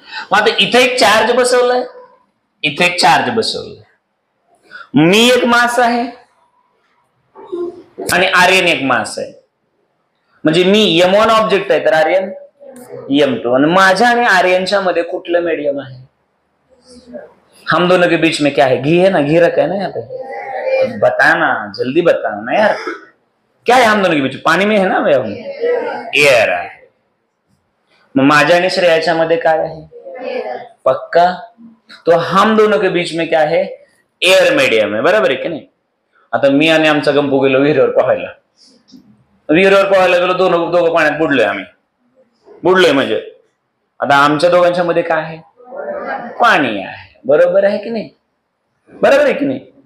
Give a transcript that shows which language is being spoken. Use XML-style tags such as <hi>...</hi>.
<mr>मग आता इथे एक चार्ज बसवलाय, इथे एक चार्ज बसवलाय. मी एक मास आहे आणि आर्यन एक मास आहे. म्हणजे मी M1 ऑब्जेक्ट आहे तर आर्यन M2. आणि माझ्या आणि आर्यनच्या मध्ये कुठलं मीडियम आहे?</mr> <hi>हम दोनों के बीच में क्या है? घी है ना, घी रखा है ना यहाँ पे. बताना, जल्दी बताना ना यार, क्या है हम दोनों के बीच? पानी में है ना,</hi> <mr>एयर आहे. मग माझ्या आणि श्रेयाच्या मध्ये काय आहे? पक्का.</mr> <hi>तो हम दोनों के बीच में क्या है?</hi> <mr>एयर मीडियम आहे. बरोबर आहे की नाही? आता मी आणि आमचा गंपू गेलो विहिरीवर पोहायला. विहिरीवर पोहायला गेलो, दोघं पाण्यात बुडलोय. आम्ही बुडलोय म्हणजे आता आमच्या दोघांच्या मध्ये काय आहे? पाणी आहे. बरोबर आहे की नाही? बरोबर आहे की नाही?</mr>